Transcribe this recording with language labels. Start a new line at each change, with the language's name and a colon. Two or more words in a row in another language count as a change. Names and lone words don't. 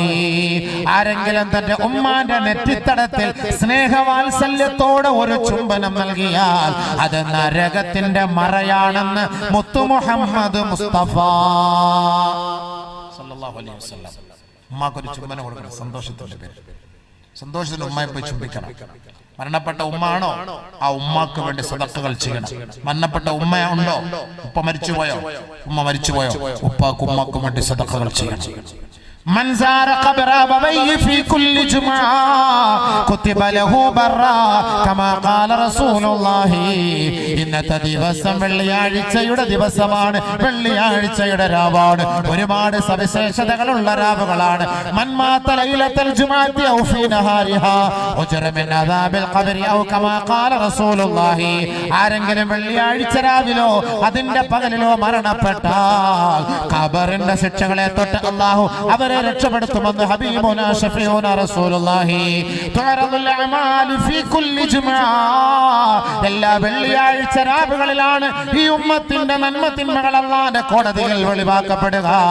Malayalam: ആരെങ്കിലും തന്റെ ഉമ്മാന്റെ നെറ്റിത്തടത്തിൽ സ്നേഹവാത്സല്യത്തോടെ ഒരു ചുംബനം നൽകിയാൽ അത് നരകത്തിന്റെ മറയാണെന്ന് മുത്തു മുഹമ്മദ് മുസ്തഫ
Arabic: صلى الله عليه وسلم.
Malayalam: ഉമ്മാക്കൊരു ചുംബനം കൊടുക്കണം സന്തോഷത്തിന്റെ പേരിൽ. സന്തോഷത്തിന് ഉമ്മയെ പോയി ചുംബിക്കണം. മരണപ്പെട്ട ഉമ്മ ആണോ, ആ ഉമ്മാക്ക് വേണ്ടി സദഖകൾ ചെയ്യണം. മരണപ്പെട്ട ഉമ്മ ഉണ്ടോ, ഉപ്പ മരിച്ചുപോയോ, ഉമ്മ മരിച്ചുപോയോ, ഉപ്പാക്കും ഉമ്മാക്കും വേണ്ടി സദഖകൾ ചെയ്യണം.
Arabic: من زار قبر أبويه في كل جمعة كتب له برا كما قال رسول الله.
Malayalam: ഇന്നത്തെ ദിവസം വെള്ളിയാഴ്ചയുടെ ദിവസമാണ്, വെള്ളിയാഴ്ചയുടെ രാവാണ്. ഒരുപാട് സവിശേഷതകളുള്ള രാവുകളാണ്.
Arabic: من مات ليلة الجمعة أو في نهارها أجر من عذاب القبر أو كما قال رسول الله.
Malayalam: ആരെങ്കിലും വെള്ളിയാഴ്ച രാവിലോ അതിന്റെ പകലിലോ മരണപ്പെട്ടാൽ ഖബറിന്റെ ശിക്ഷകളെ തൊട്ട് അല്ലാഹു അവരെ രക്ഷപ്പെടുത്തുമെന്ന്
Arabic: حبيبنا شفيعنا رسول الله. تعرض الأعمال في كل جمعة,
Malayalam: എല്ലാ വെള്ളിയാഴ്ച രാവുകളിലാണ് ഈ ഉമ്മത്തിന്റെ നന്മതിന്മകൾ അല്ലാഹുവിന്റെ കോടതിയിൽ വെളിവാക്കപ്പെടുക.